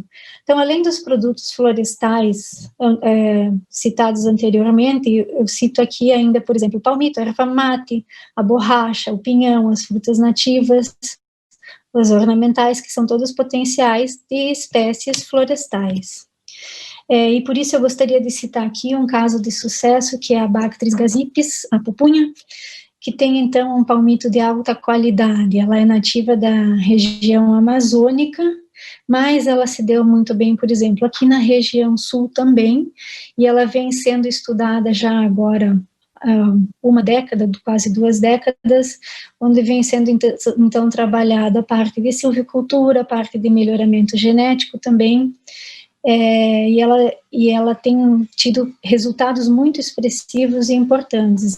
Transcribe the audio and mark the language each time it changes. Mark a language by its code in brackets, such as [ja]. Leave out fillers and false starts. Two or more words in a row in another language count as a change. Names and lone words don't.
[pt] Então, além dos produtos florestais citados anteriormente, eu cito aqui ainda, por exemplo, o palmito, a erva mate, a borracha, o pinhão, as frutas nativas, as ornamentais, que são todos potenciais de espécies florestais. E por isso eu gostaria de citar aqui um caso de sucesso, que é a Bactris gazipis, a pupunha, que tem, então, um palmito de alta qualidade. Ela é nativa da região amazônica, mas ela se deu muito bem, por exemplo, aqui na região sul também, e ela vem sendo estudada já agora uma década, quase 2 décadas, onde vem sendo, então, trabalhada a parte de silvicultura, a parte de melhoramento genético também, e ela tem tido resultados muito expressivos e importantes.